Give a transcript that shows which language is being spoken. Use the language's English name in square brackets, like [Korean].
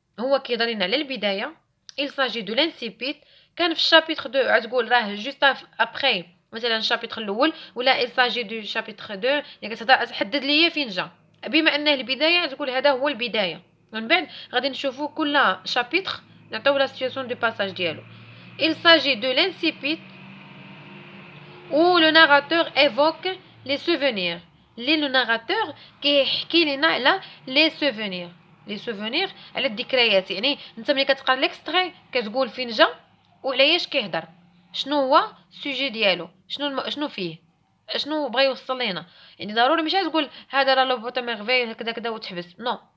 [Arabic] هو كيهضر لنا على البدايه [French] il s'agit de l'incipit. [Arabic] كان في الشابيتر 2 غتقول راه جوست ابري مثلا الشابيتر الاول ولا [French] il s'agit du chapitre 2 [Arabic] يعني كتحدد ليا فين جا. بما انه البدايه تقول هذا هو البدايه من بعد غادي نشوفوا كل شابيتر نعطيو لا سيتواسيون دو باساج ديالو. [French] il s'agit de l'incipit où le narrateur évoque les souvenirs. [Arabic] le narrateur كيحكي لنا على les souvenirs على الذكريات. يعني انت ملي كتقرا ليكستري كتقول فين جا وعلاش كيهضر شنو هو السوجي ديالو شنو فيه شنو بغى يوصل لينا. يعني ضروري ماشي تقول هذا راه لو بوتا ميرفي هكذا كذا وتحبس نو.